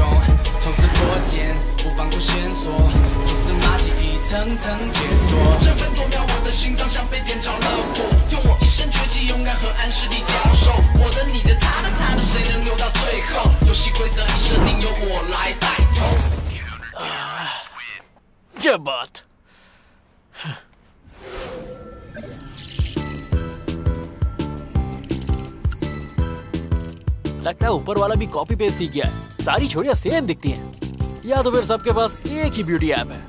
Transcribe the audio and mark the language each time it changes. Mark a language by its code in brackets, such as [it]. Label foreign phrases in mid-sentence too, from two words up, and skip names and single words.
[zh] 从此破茧，不放过线索，蛛丝马迹一层层解锁。这分多秒，我的心脏像被点着了火，用我一身绝技，勇敢和暗势力交手。我的、你的、他的，谁能留到最后？游戏规则已设定，由我来带头。 [hi] 这 बात लगता है ऊपर वाला भी कॉपी पेस्ट सीख गया है। सारी छोरियां सेम दिखती हैं, या तो फिर सबके पास एक ही [en] beauty app [hi] है।